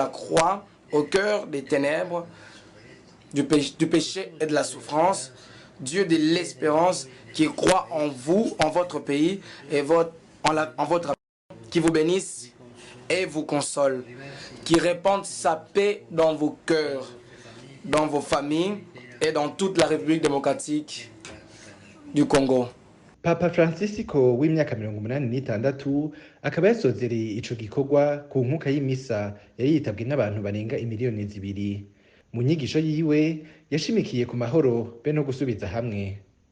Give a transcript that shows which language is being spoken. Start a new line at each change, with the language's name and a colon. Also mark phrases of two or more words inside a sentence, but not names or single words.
French: croix au cœur des ténèbres, du péché et de la souffrance, Dieu de l'espérance, qui croit en vous, en votre pays et en votre amour, qui vous bénisse et vous console, qui répande sa paix dans vos cœurs, dans vos familles et dans toute la République démocratique du Congo.
Rundi: Papa Francisco w'imyaka 86 akaba yasozereye ico gikorwa ku nkuka y'imisa yari yitabwe n'abantu barenga 2 miliyoni. Mu nyigisho yiwe yashimikiye ku mahoro be no gusubiza hamwe.